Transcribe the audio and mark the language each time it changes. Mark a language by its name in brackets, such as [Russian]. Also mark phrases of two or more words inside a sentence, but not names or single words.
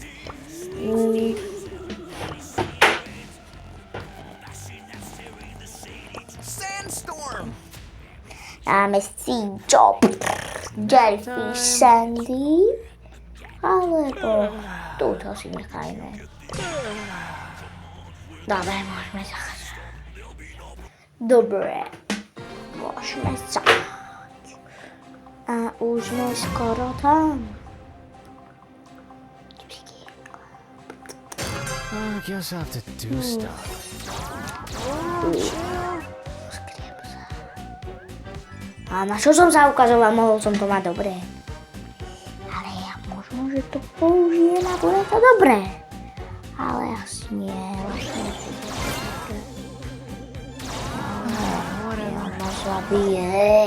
[Slovak] Máme C-Job, Jellyfish Sandy, alebo túto si nechajme. Dobre, môžeme zahrať. Dobre, môžeme zahrať. A už sme skoro tam. [English] I guess I'll have to do stuff. [Slovak] Skriem sa. A na čo som sa ukazoval, mohol som to mať dobré. Ale ja možno, že to použijem a bude to dobré. Ale asi nie. Ja ma zabije, hej.